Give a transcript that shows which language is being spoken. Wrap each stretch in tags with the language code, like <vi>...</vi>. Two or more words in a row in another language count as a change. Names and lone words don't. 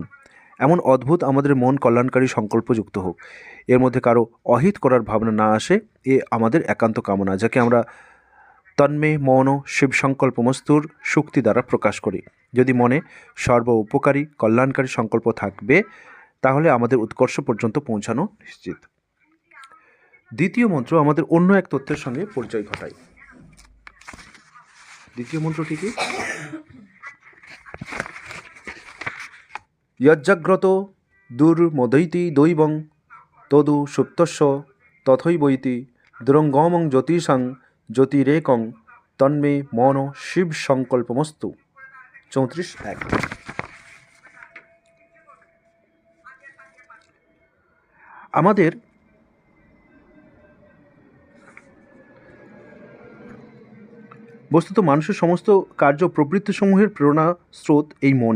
<bn>এমন অদ্ভুত আমাদের মন কল্যাণকারী সংকল্পযুক্ত হোক, এর মধ্যে কারো অহিত করার ভাবনা না আসে, এ আমাদের একান্ত কামনা, যাকে আমরা</bn> <sa>তন্মে মৌন শিব সংকল্পমস্তুর</sa> <bn>শুক্তি দ্বারা প্রকাশ করি। যদি মনে সর্ব উপকারী কল্যাণকারী সংকল্প থাকবে, তাহলে আমাদের উৎকর্ষ পর্যন্ত পৌঁছানো নিশ্চিত। দ্বিতীয় মন্ত্র আমাদের অন্য এক তথ্যের সঙ্গে পরিচয় ঘটায়। দ্বিতীয় মন্ত্রটি কি?</bn> <sa>যজ্জাগ্রত দুর্মদৈতি দৈবং তদু সুপ্তস্য তথৈবৈতি দুরঙ্গমং জ্যোতিষাং জ্যোতিরেকং তন্মে মন শিব সংকল্পমস্তু।</sa> <bn>34:1। আমাদের বস্তুত মানুষের সমস্ত কার্য প্রবৃত্তিসমূহের প্রেরণা স্রোত এই মনই।</bn>